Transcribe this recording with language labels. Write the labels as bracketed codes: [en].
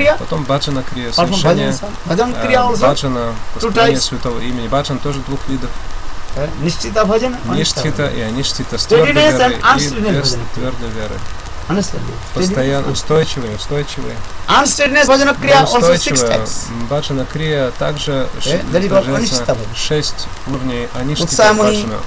[ru] Потом баджана крия, совершение баджана, построение святого имени. Баджан тоже двух видов. [sa] Nishtita bhajana, [ru] Nishtita и аништита, с твердой верой и без твердой веры. Постоянно устойчивые. [en] Unsteadiness bhajana kriya also 6 types. [ru] Баджана крия также 6 уровней аништита баджана.